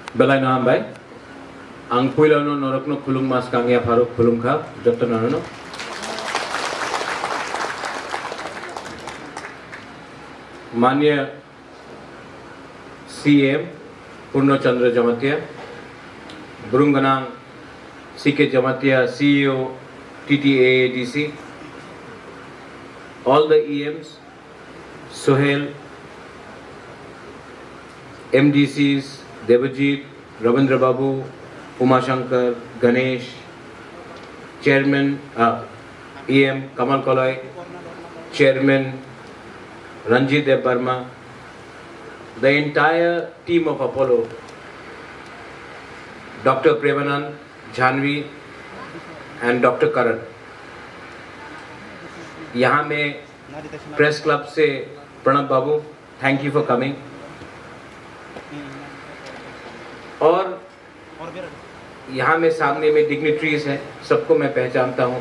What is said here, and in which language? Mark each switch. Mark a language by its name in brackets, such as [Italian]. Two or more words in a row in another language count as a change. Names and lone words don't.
[Kok Borok] Belai nahan bai, ang puilano norakno khulung mas kangya Faruk khulung kha, Dr. Narano. [Hindi] माननीय CM पूर्ण चंद्र जमातिया, बुरुंगनांग CK जमातिया, CEO TTAADC, [English] all the EMs, Sohail, MDCs, Devajit, Ravindra Babu, Umashankar, Ganesh, Chairman EM Kamal Kolai, Chairman Ranjit Dev Burma, the entire team of Apollo, Dr. Premanand, Jhanvi and Dr. Karan. [Hindi] यहाँ में प्रेस क्लब से प्रणब बाबू, [English] thank you for coming. [Hindi] और यहाँ में सामने में डिग्निटरीज हैं, सबको मैं पहचानता हूँ.